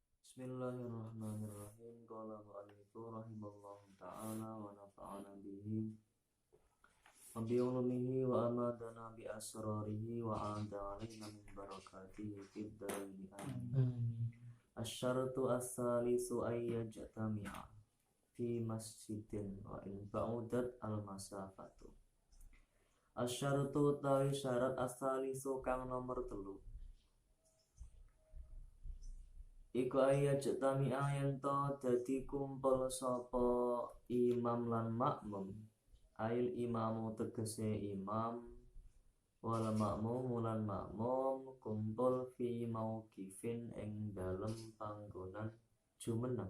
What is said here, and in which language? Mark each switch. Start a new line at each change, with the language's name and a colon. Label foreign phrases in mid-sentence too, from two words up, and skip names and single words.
Arabic: بسم الله الرحمن الرحيم. قال المؤلف رحمه الله تعالى ونفعنا به وبعلومه وأمدنا بأسراره وأعاد علينا من بركاته في الدارين آمين. العاشرة الثالث أي يجتمع في مسجد وإن بعدت المسافة. عشرة طوي شرط الثالث
Javanese: kang nomor 3 iku ayyajtami'a yen to dadi kumpul sapa imam lan makmum.
Arabic: أي الإمام
Javanese: tegese imam
Arabic: والمأموم
Javanese: lan makmum kumpul
Arabic: في موقف
Javanese: ing dalem panggonan jumeneng.